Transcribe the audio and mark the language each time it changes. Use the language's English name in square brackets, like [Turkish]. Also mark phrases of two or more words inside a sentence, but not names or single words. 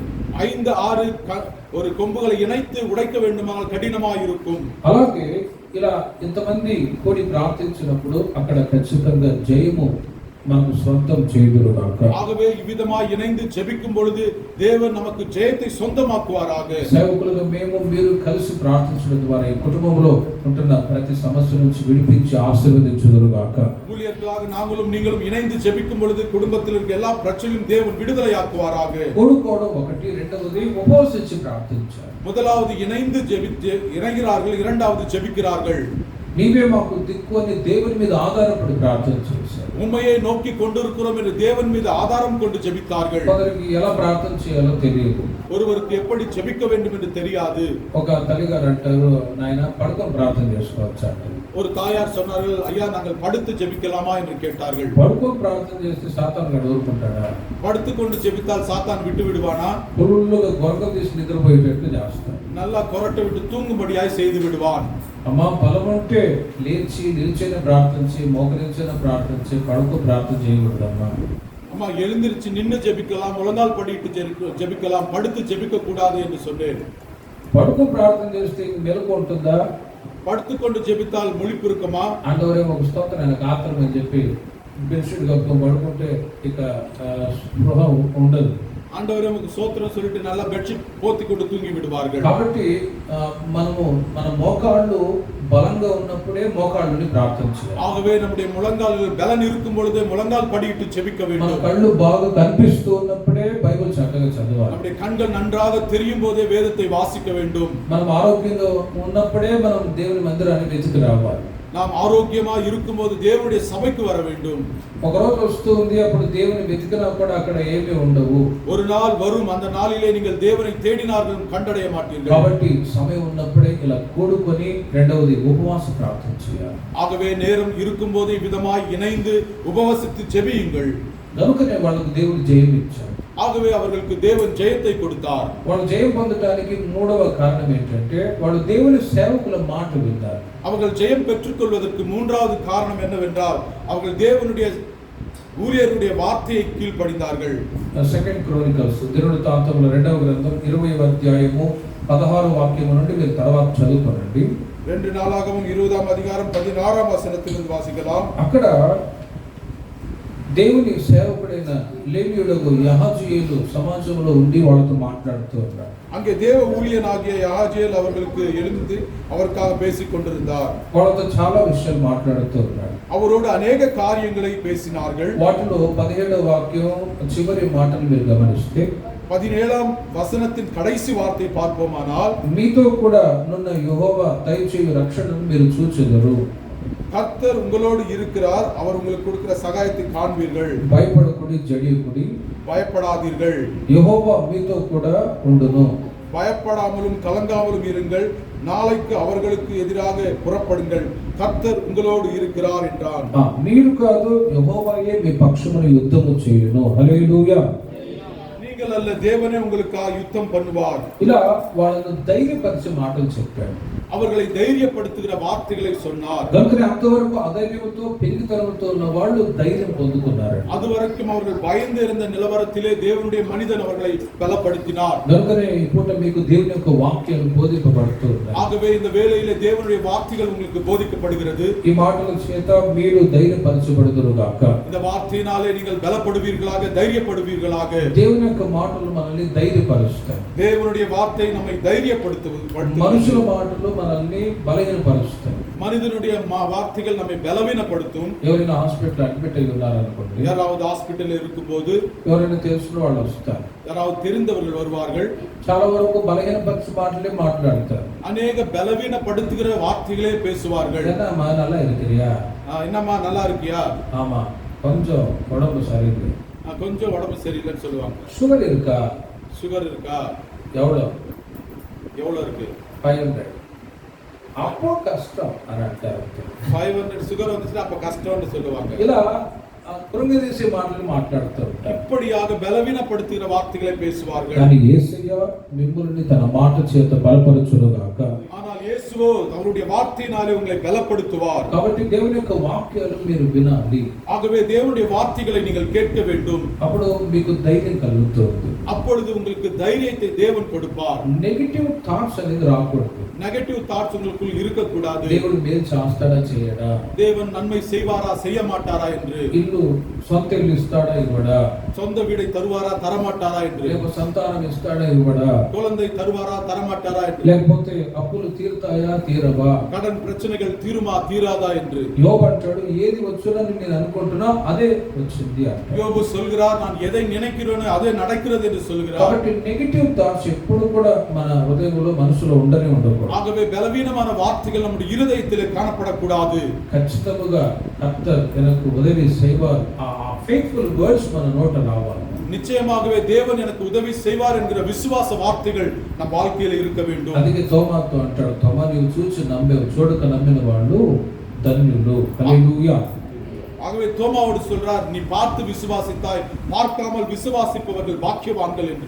[Tamil] 5-6 ஒரு கொம்புகளை இணைத்து உடைக்க வேண்டுமானால் கடினமாக இருக்கும். [Telugu] అలాగే ఇలా ఇంతమంది కూడి ప్రార్థించినప్పుడు అక్కడ ఖచ్చితంగా జయము మనకు సొంతం చేయుదురుగాక. [Tamil] ஆகவே இவ்விதமாய் இணைந்து ஜெபிக்கும் பொழுது தேவன் நமக்கு ஜெயத்தை சொந்தமாக்குவாராக. [Telugu] సేవకులుగా మేము మీరు కలిసి ప్రార్థించడం ద్వారా ఈ కుటుంబంలో ఉంటున్న ప్రతి సమస్య నుంచి విడిపించి ఆశీర్వదించుదురుగాక. [Tamil] ஊழியர்களாக நாங்களும் நீங்களும் இணைந்து ஜெபிக்கும் பொழுது குடும்பத்தில் இருக்க எல்லா பிரச்சனையும் தேவன் விடுதலையாக்குவாராக. [Telugu] కూడుకోవడం ఒకటి, రెండవది ఉపవాసించి ప్రార్థించాలి. [Tamil] முதலாவது இணைந்து இணைகிறார்கள், இரண்டாவது ஜெபிக்கிறார்கள். [Telugu] నీవే మాకు దిక్కు అని దేవుని మీద ఆధారపడి ప్రార్థన చేశారు. [Tamil] உண்மையை நோக்கி கொண்டிருக்கிறோம் என்று தேவன் மீது ஆதாரம் கொண்டு ஜெபித்தார்கள். [Telugu] కొందరికి ఎలా ప్రార్థన చేయాలో తెలియదు. [Tamil] ஒருவருக்கு எப்படி ஜெபிக்க வேண்டும் என்று தெரியாது. [Telugu] ఒక తల్లిగారు అంటారు, నాయన పడుకొని ప్రార్థన చేసుకోవచ్చా? [Tamil] ஒரு தாயார் சொன்னார்கள், ஐயா நாங்கள் படுத்து ஜெபிக்கலாமா என்று கேட்டார்கள். [Telugu] పడుకొని ప్రార్థన చేస్తే సాతాను గడు ఊరుకుంటాడా? [Tamil] படுத்துக்கொண்டு ஜெபித்தால் சாத்தான் விட்டு விடுவானா? [Telugu] పురుళ్ళుగా గొరకం తీసి నిద్రపోయేటట్టు చేస్తాడు. [Tamil] நல்லா கொரட்டை விட்டு தூங்கும்படியாய் செய்து விடுவான். [Telugu] అమ్మా బలముంటే లేచి నిల్చైన ప్రార్థించి మోకరించిన ప్రార్థించి పడుకో ప్రార్థన చేయకూడదమ్మా. [Tamil] அம்மா எழுந்திருச்சு நின்னு ஜெபிக்கலாம், முழங்கால் படிட்டு ஜெபிக்கலாம், படுத்து ஜெபிக்க கூடாது என்று சொன்னேன். [Telugu] పడుకో ప్రార్థన చేస్తే మెలకు ఉంటుందా? [Tamil] படுத்துக்கொண்டு ஜெபித்தால் முழிப்பு இருக்குமா? [Telugu] అంతవరకు ఒక స్తోత్రం ఆయనకు ఆత్రం అని చెప్పి బెడ్షీట్ కప్పుకొని పడుకుంటే ఇక స్పృహ ఉండదు. [Tamil] ஆண்டவரே உமக்கு சோத்திரம் சொல்லிட்டு நல்லா பெட்ஷீட் போத்தி கொண்டு தூங்கி விடுவார்கள். [Telugu] కాబట్టి మన మోకాళ్ళు బలంగా ఉన్నప్పుడే మోకాళ్ళని ప్రార్థన చేయాలి. [Tamil] ஆகவே நம்முடைய முழங்கால்கள் பலன் இருக்கும் பொழுது முழங்கால் படியிட்டு ஜெபிக்க [Telugu] మన [Tamil] வேண்டும். [Telugu] కళ్ళు బాగా కనిపిస్తూ ఉన్నప్పుడే బైబిల్ చక్కగా చదవాలి. [Tamil] நம்முடைய கண்கள் நன்றாக தெரியும் போதே வேதத்தை வாசிக்க வேண்டும். [Telugu] మనం ఆరోగ్యంగా ఉన్నప్పుడే మనం దేవుని మందిరాన్ని వెతికి రావాలి. [Tamil] நாம் ஆரோக்கியமா இருக்கும்போது தேவனுடைய சபைக்கு வர வேண்டும். [Telugu] ఒక రోజు వస్తుంది, అప్పుడు దేవుని వెతికినా కూడా అక్కడ ఏమీ ఉండవు. [Tamil] ஒரு நாள் வரும், அந்த நாளிலே நீங்கள் தேவனை தேடினார்களும் கண்டடைய மாட்டீர்கள். [Telugu] కాబట్టి సమయం ఉన్నప్పుడే ఇలా కూడుకొని రెండవది ఉపవాస ప్రార్థన చేయాలి. [Tamil] ஆகவே நேரம் இருக்கும்போது விதமாய் இணைந்து உபவாசித்து ஜெபியுங்கள். [Telugu] కనుకనే వాళ్ళకు దేవుడు జయం ఇచ్చాడు. [Tamil] ஆகவே அவர்களுக்கு தேவன் ஜெயத்தை கொடுத்தார். [Telugu] వాళ్ళు జయం పొందడానికి మూడవ కారణం ఏంటంటే వాళ్ళు దేవుని సేవకుల మాట విన్నారు. [Tamil] அவர்கள் ஜெயம் பெற்றுக்கொள்வதற்கு மூன்றாவது காரணம் என்னவென்றால் அவர்கள் தேவனுடைய ஊழியருடைய வார்த்தையை கீழ்ப்படிந்தார்கள். [English] second chronicles [Telugu] దినవృత్తాంతముల 2వ గ్రంథం 20వ అధ్యాయము 16వ వాక్యం నుండి మీరు తర్వాత చదువుకోండి. [Tamil] 2 நாளாகவும் 20ஆம் அதிகாரம் 16ஆம் வசனத்திலிருந்து வாசிக்கலாம். [Telugu] అక్కడ దేవుని సేవకుడైన లేవీయుడు యహాజీయేలు సమాజంలో ఉండి వాళ్ళతో మాట్లాడుతూ ఉన్నారు. [Tamil] அங்கே தேவ ஊழியனாகிய யாஜேல் அவர்களுக்கு எழுந்து அவருக்காக பேசிக் கொண்டிருந்தார். [Telugu] వాళ్ళతో చాలా విషయాలు మాట్లాడుతూ ఉన్నారు. [Tamil] அவரோடு அநேக காரியங்களை பேசினார்கள். [Telugu] వాటిలో 17వ వాక్యం చివరి మాటలు మీరు గమనిస్తే [Tamil] 17ஆம் வசனத்தின் கடைசி வார்த்தை பார்ப்போமானால், [Telugu] మీతో కూడా నున్న యెహోవా దయచేయు రక్షణను మీరు చూచెదరు. [Tamil] கர்த்தர் உங்களோடு இருக்கிறார், அவர் உங்களுக்கு கொடுக்கிற சகாயத்தை காண்பீர்கள். [Telugu] భయపడకుడి జడియకుడి, [Tamil] பயப்படாதீர்கள். [Telugu] యెహోవా మీతో కూడా ఉండును. [Tamil] பயப்படாமலும் கலங்காமலும் இருங்கள். நாளைக்கு அவர்களுக்கு எதிராக புறப்படுங்கள். கர்த்தர் உங்களோடு இருக்கிறார் என்றான். [Telugu] మీరు కాదు యెహోవాయే మీ పక్షమున యుద్ధము చేయును. హల్లెలూయా. [Tamil] நீங்கள் அல்ல, தேவனே உங்களுக்காக யுத்தம் பண்ணுவார். [Telugu] ఇలా వాళ్ళను ధైర్యపరిచే మాటలు చెప్పాడు. [Tamil] அவர்களை தைரியப்படுத்துகிற வார்த்தைகளை சொன்னார். [Telugu] కనుక అంతవరకు అధైర్యంతో పెరిగితనంతో ఉన్న వాళ్ళు ధైర్యం పొందుకున్నారు. [Tamil] அதுவரைக்கும் அவர்கள் பயந்து இருந்த நிலவரத்திலே தேவனுடைய மனிதன் அவர்களை பலப்படுத்தினார். [Telugu] కనుకనే ఈ పూట మీకు దేవుని యొక్క వాక్యం బోధింపబడుతుంది. [Tamil] ஆகவே இந்த வேளையிலே தேவனுடைய வார்த்தைகள் உங்களுக்கு போதிக்கப்படுகிறது. [Telugu] ఈ మాటల చేత మీరు ధైర్యపరచబడుదురుగాక. [Tamil] இந்த வார்த்தையினாலே நீங்கள் பலப்படுவீர்களாக, தைரியப்படுவீர்களாக. [Telugu] దేవుని యొక్క మాటలు మనల్ని ధైర్యపరుస్తాయి. [Tamil] தேவனுடைய வார்த்தை நம்மை தைரியப்படுத்துவது. [Telugu] మనుషుల మాటలు మనల్ని బలహీనపరుస్తాయి. [Tamil] மனிதனுடைய வார்த்தைகள் நம்மை பலவீனப்படுத்தும். [Telugu] ఎవరైనా [English] hospital admit [Telugu] అయి ఉన్నారనుకోండి, [Tamil] யாராவது ஹாஸ்பிட்டல் இருக்கும்போது [Telugu] ఎవరైనా తెలిసిన వాళ్ళు వస్తారు, [Tamil] யாராவது தெரிந்தவர்கள் வருவார்கள். [Telugu] చాలా వరకు బలహీనపరిచే మాటలే మాట్లాడతారు. [Tamil] அநேக பலவீனப்படுத்துகிற வார்த்தைகளே பேசுவார்கள். என்னம்மா நல்லா இருக்கிறியா? என்னம்மா நல்லா இருக்கியா? ஆமா, கொஞ்சம் உடம்பு சரியில்லை. கொஞ்சம் உடம்பு சரியில்லைன்னு சொல்லுவாங்க. சுகர் இருக்கா? சுகர் இருக்கா? எவ்வளவு இருக்கு? 500. அப்போ கஷ்டம் [Telugu] అని అంటారు. [Tamil] 500 சுகர் வந்துச்சுன்னா அப்ப கஷ்டம்னு சொல்லுவாங்க. [Telugu] ఇలా కృంగదీసే మాటలు మాట్లాడుతూ ఉంటారు. [Tamil] இப்படியாக பலவீனப்படுத்துகிற வார்த்தைகளை பேசுவார்கள். [Telugu] కానీ యేసయ్య మిమ్మల్ని తన మాట చేత బలపరచునుగాక. [Tamil] ஆனால் இயேசுவோ அவருடைய வார்த்தையினாலே உங்களை பலப்படுத்துவார். [Telugu] కాబట్టి దేవుని యొక్క వాక్యాలు మీరు వినాలి. [Tamil] ஆகவே தேவனுடைய வார்த்தைகளை நீங்கள் கேட்க வேண்டும். [Telugu] అప్పుడు మీకు ధైర్యం కలుగుతుంది. [Tamil] அப்பொழுது உங்களுக்கு தைரியத்தை தேவன் கொடுப்பார். [English] negative thoughts [Telugu] అనేది రాకూడదు. [English] negative thoughts [Tamil] உங்களுக்குள் இருக்க கூடாது. [Telugu] దేవుడు మేలు చేస్తాడా చేయడా, [Tamil] தேவன் நன்மை செய்வாரா செய்ய மாட்டாரா என்று, [Telugu] ఇల్లు సొంత ఇల్లు ఇస్తాడా ఇవ్వడా, [Tamil] சொந்த வீடை தருவாரா தரமாட்டாரா என்று, [Telugu] లేక సంతానం ఇస్తాడా ఇవ్వడా, [Tamil] குழந்தை தருவாரா தரமாட்டாரா என்று, [Telugu] లేకపోతే అప్పులు తీరుతాయా తీరవా, [Tamil] கடன் பிரச்சனைகள் தீருமா தீராதா என்று. [Telugu] యోబు అంటాడు, ఏది వచ్చునని నేను అనుకుంటున్నా అదే వచ్చింది అంటాడు. [Tamil] யோபு சொல்கிறார், நான் எதை நினைக்கிறேனோ அதே நடக்கிறது என்று சொல்கிறார். [Telugu] కాబట్టి [English] negative thoughts [Telugu] ఎప్పుడు కూడా మన హృదయంలో మనసులో ఉండనే ఉండకూడదు. [Tamil] ஆகவே பலவீனமான வார்த்தைகள் நம்முடைய இருதயத்திலே காணப்படக்கூடாது. ఖచ్చితంగా కర్తర్ எனக்கு உதவி செய்வார், [Telugu] ఆ [English] faithful words [Telugu] మన నోట రావాలి. [Tamil] நிச்சயமாகவே தேவன் எனக்கு உதவி செய்வார் என்கிற விசுவாச வார்த்தைகள் நம் வாழ்க்கையில இருக்க வேண்டும். [Telugu] అందుకే తోమాతో అంటాడు, తోమా నీవు చూసి నమ్మేవు, చూడక నమ్మిన వాళ్ళు ధన్యులు. హల్లెలూయా. [Tamil] ஆகவே தோமாவோடு சொல்றார், நீ பார்த்து விசுவாசித்தாய், பார்க்காமல் விசுவாசிப்பவர்கள் பாக்கியவான்கள் என்று.